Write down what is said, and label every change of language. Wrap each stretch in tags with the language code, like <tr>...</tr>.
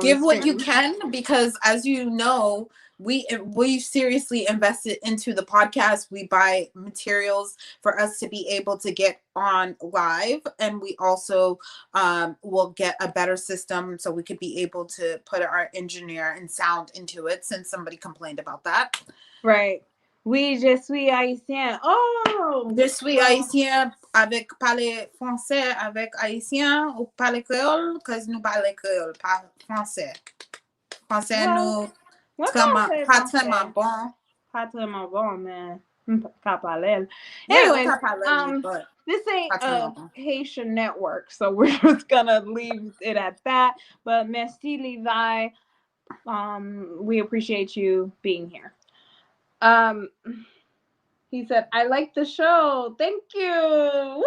<en>give what you can, because as you know, we seriously invested into the podcast. We buy materials for us to be able to get on live, and we also will get a better system so we could be able to put our engineer and sound into it, since somebody complained about that.</en> <fr>Right. Je suis haïtien. Oh! Je suis haïtien avec parler français avec haïtien ou parler créole, parce que nous parlons créole, pas français. Français, nous, pas tellement bon. Pas tellement bon, mais pas parler.</fr> <en>Anyway, this ain't a Haitian network, so we're just gonna leave it at that. But merci, Levi. We appreciate you being here. He said, I like the show. Thank you. Woo!</en>